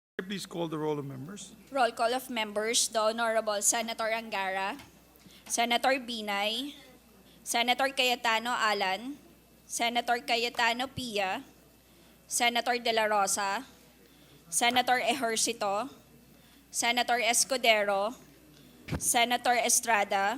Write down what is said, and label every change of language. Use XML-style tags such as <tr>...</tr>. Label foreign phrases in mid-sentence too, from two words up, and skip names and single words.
<en>please call the roll of members. Roll call of members, the Honorable Senator Angara, Senator Binay, Senator Cayetano Alan, Senator Cayetano Pia, Senator De La Rosa, Senator Ejercito, Senator Escudero, Senator Estrada,</en>